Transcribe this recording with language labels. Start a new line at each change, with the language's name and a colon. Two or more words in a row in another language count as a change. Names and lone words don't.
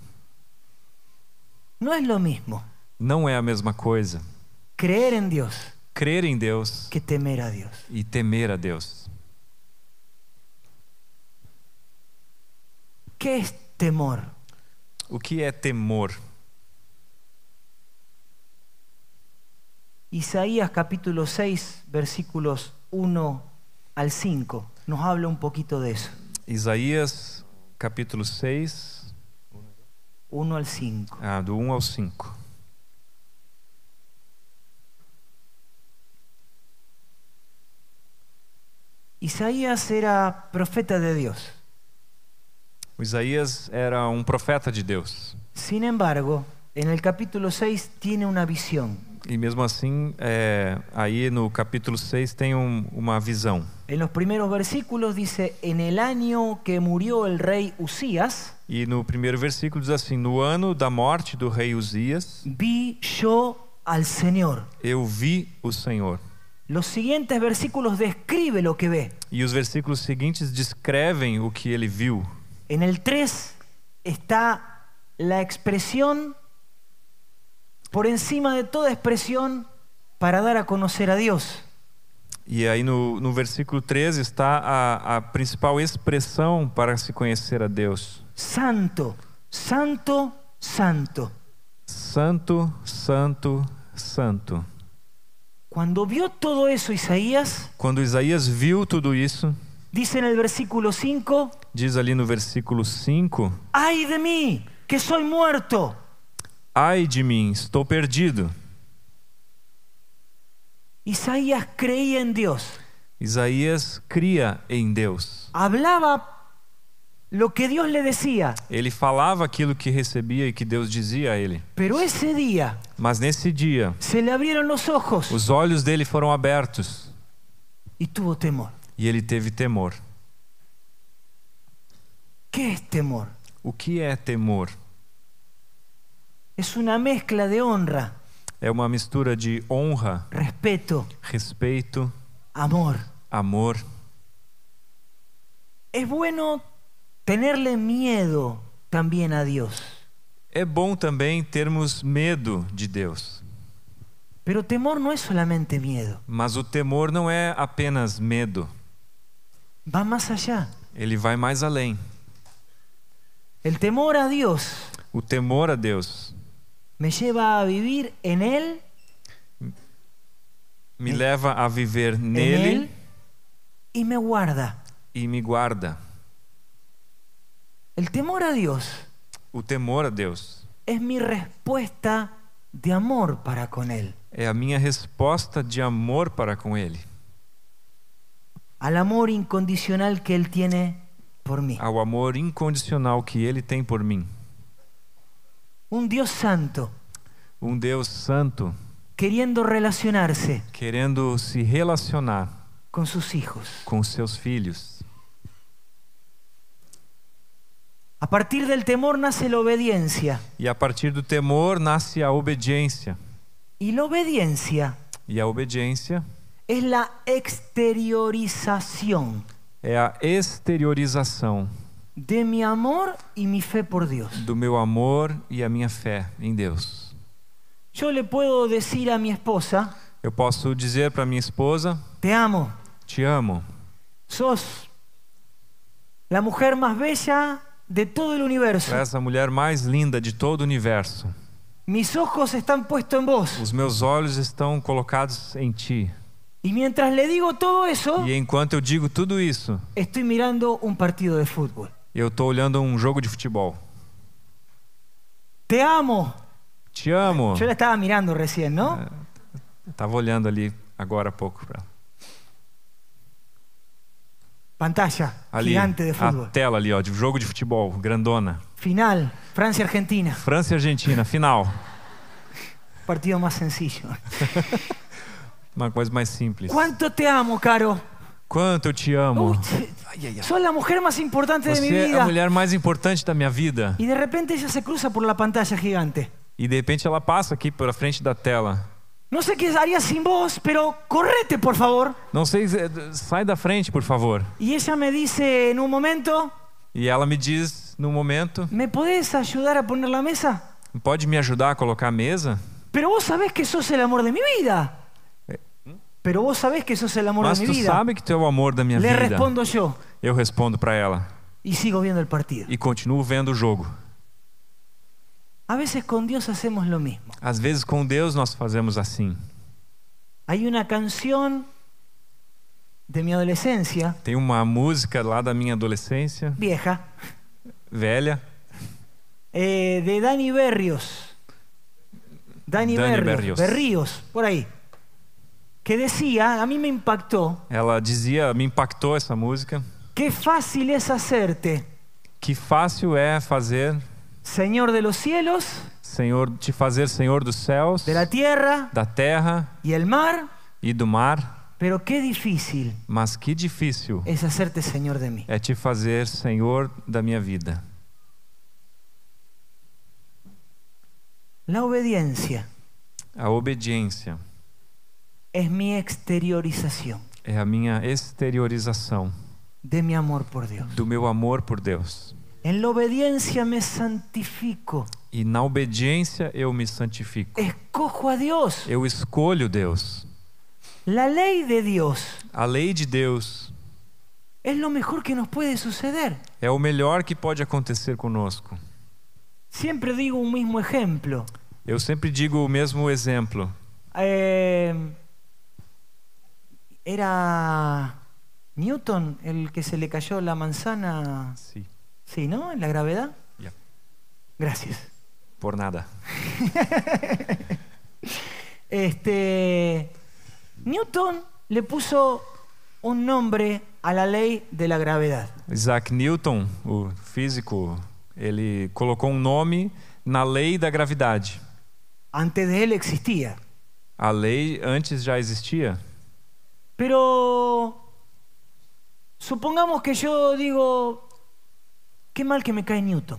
Spanish: No es lo mismo
Portuguese: Não é a mesma coisa
Spanish: creer en Dios
Portuguese: crer em Deus
Spanish: que temer a Dios.
Portuguese: e temer a Deus.
Spanish: ¿Qué es temor?
Portuguese: O que é temor?
Spanish: Isaías capítulo 6, versículos 1 al 5, nos habla un poquito de eso.
Portuguese: Isaías capítulo 6,
Spanish: 1 al 5.
Portuguese: do 1 ao 5.
Spanish: Isaías era profeta de Dios.
Portuguese: O Isaías era um profeta de Deus.
Spanish: Sin embargo, en el capítulo 6 tiene una visión.
Portuguese: E mesmo assim, aí no capítulo 6 tem uma visão.
Spanish: En los primeros versículos dice, en el año que murió el rey Usías,
Portuguese: E no primeiro versículo diz assim: no ano da morte do rei Uzias,
Spanish: vi yo al Señor.
Portuguese: eu vi o Senhor.
Spanish: Los siguientes versículos describe lo que ve.
Portuguese: E os versículos seguintes descrevem o que ele viu.
Spanish: En el 3 está la expresión por encima de toda expresión para dar a conocer a Dios.
Portuguese: E aí no versículo 13 está a principal expressão para se conhecer a Deus.
Spanish: Santo, santo, santo.
Portuguese: Santo, santo, santo.
Spanish: Cuando vio todo eso Isaías,
Portuguese: Quando Isaías viu tudo isso,
Spanish: dice en el versículo 5,
Portuguese: diz ali no versículo 5:
Spanish: ¡ay de mí, que soy muerto!
Portuguese: ai de mim, estou perdido.
Spanish: Isaías creía en Dios.
Portuguese: Isaías cria em Deus.
Spanish: Hablaba lo que Dios le decía.
Portuguese: Ele falava aquilo que recebia e que Deus dizia a ele.
Spanish: Pero ese día
Portuguese: Mas nesse dia,
Spanish: se le abrieron los ojos
Portuguese: os olhos dele foram abertos
Spanish: y tuvo temor.
Portuguese: e ele teve temor.
Spanish: ¿Qué es temor?
Portuguese: O que é temor?
Spanish: Es una mezcla de honra,
Portuguese: É uma mistura de honra,
Spanish: respeto,
Portuguese: respeito,
Spanish: amor.
Portuguese: amor.
Spanish: Es bueno tenerle miedo también a Dios.
Portuguese: É bom também termos medo de Deus.
Spanish: Pero temor no es solamente miedo,
Portuguese: Mas o temor não é apenas medo.
Spanish: va más allá.
Portuguese: Ele vai mais além.
Spanish: El temor a Dios
Portuguese: O temor a Deus
Spanish: me lleva a vivir en Él,
Portuguese: me leva a viver
Spanish: en
Portuguese: nele
Spanish: Él y me guarda.
Portuguese: e me guarda.
Spanish: El temor a Dios
Portuguese: O temor a Deus
Spanish: es mi respuesta de amor para con Él.
Portuguese: é a minha resposta de amor para com Ele,
Spanish: Al amor incondicional que Él tiene por mí.
Portuguese: ao amor incondicional que Ele tem por mim.
Spanish: Un Dios santo,
Portuguese: Um Deus santo
Spanish: queriendo relacionarse
Portuguese: querendo se relacionar
Spanish: con sus hijos.
Portuguese: com seus filhos.
Spanish: A partir del temor nace la obediencia.
Portuguese: E a partir do temor nasce a obediência.
Spanish: Y la obediencia
Portuguese: E a obediência
Spanish: es la exteriorización
Portuguese: é a exteriorização
Spanish: de mi amor y mi fe por Dios.
Portuguese: do meu amor e a minha fé em Deus.
Spanish: Yo le puedo decir a mi esposa,
Portuguese: Eu posso dizer para minha esposa:
Spanish: te amo,
Portuguese: te amo.
Spanish: sos la mujer más bella de todo el universo.
Portuguese: Tu és a mulher mais linda de todo o universo.
Spanish: Mis ojos están puestos en vos.
Portuguese: Os meus olhos estão colocados em ti.
Spanish: Y mientras le digo todo eso,
Portuguese: E enquanto eu digo tudo isso,
Spanish: estoy mirando un partido de fútbol.
Portuguese: eu estou olhando um jogo de futebol.
Spanish: Te amo.
Portuguese: Te amo.
Spanish: Yo la estaba mirando recién, ¿no?
Portuguese: Estava olhando ali agora há pouco para
Spanish: Pantalla
Portuguese: ali
Spanish: gigante de
Portuguese: a
Spanish: fútbol.
Portuguese: tela ali, ó, de jogo de futebol, grandona.
Spanish: Final, Francia-Argentina.
Portuguese: França e Argentina, final.
Spanish: Partido más sencillo.
Portuguese: Uma coisa mais simples.
Spanish: ¿Cuánto te amo, Caro?
Portuguese: Quanto eu te amo.
Spanish: Uy, sos la mujer más importante de mi
Portuguese: Você é a
Spanish: vida.
Portuguese: mulher mais importante da minha vida.
Spanish: Y de repente ella se cruza por la pantalla gigante.
Portuguese: E de repente ela passa aqui pela frente da tela.
Spanish: No sé qué haría sin vos, pero correte, por favor.
Portuguese: Não sei, sai da frente, por favor.
Spanish: Y ella me dice en un momento,
Portuguese: E ela me diz, no momento:
Spanish: ¿me podés ayudar a poner la mesa?
Portuguese: pode me ajudar a colocar a mesa?
Spanish: Pero vos sabés que sos el amor de mi vida. Pero vos sabés que sos el amor
Portuguese: Mas de tu
Spanish: mi vida.
Portuguese: sabe que tu é o amor da minha
Spanish: Le
Portuguese: vida.
Spanish: respondo yo
Portuguese: Eu respondo para ela
Spanish: y sigo viendo el partido.
Portuguese: e continuo vendo o jogo.
Spanish: A veces con Dios hacemos lo mismo.
Portuguese: Às vezes com Deus nós fazemos assim.
Spanish: Hay una canción de mi adolescencia,
Portuguese: Tem uma música lá da minha adolescência,
Spanish: vieja,
Portuguese: velha,
Spanish: de Dani Berrios.
Portuguese: Dani Berrios, Berríos,
Spanish: por ahí. Que decía, a mí me impactó,
Portuguese: ela dizia, me impactou essa música,
Spanish: qué fácil es hacerte
Portuguese: que fácil é fazer
Spanish: Señor de los cielos,
Portuguese: te fazer Senhor dos céus,
Spanish: de la tierra
Portuguese: da terra
Spanish: y el mar,
Portuguese: e do mar,
Spanish: pero qué difícil
Portuguese: mas que difícil
Spanish: es hacerte Señor de mí.
Portuguese: é te fazer Senhor da minha vida.
Spanish: La obediencia
Portuguese: A obediência
Spanish: es mi exteriorización
Portuguese: é a minha exteriorização
Spanish: de mi amor por Dios.
Portuguese: do meu amor por Deus.
Spanish: En la obediencia me santifico,
Portuguese: E na obediência eu me santifico.
Spanish: escojo a Dios.
Portuguese: Eu escolho Deus.
Spanish: La ley de Dios
Portuguese: A lei de Deus
Spanish: es lo mejor que nos puede suceder.
Portuguese: é o melhor que pode acontecer conosco.
Spanish: Siempre digo un mismo ejemplo.
Portuguese: Eu sempre digo o mesmo exemplo.
Spanish: Era Newton el que se le cayó la manzana,
Portuguese: Sim.
Spanish: sí, ¿no? En la gravedad.
English: Yeah.
Spanish: Gracias.
Portuguese: Por nada.
Spanish: Newton le puso un nombre a la ley de la gravedad.
Portuguese: Isaac Newton, o físico, ele colocou um nome na lei da gravidade.
Spanish: Antes de él existía.
Portuguese: A lei antes já existia.
Spanish: Pero supongamos que yo digo, qué mal que me cae Newton.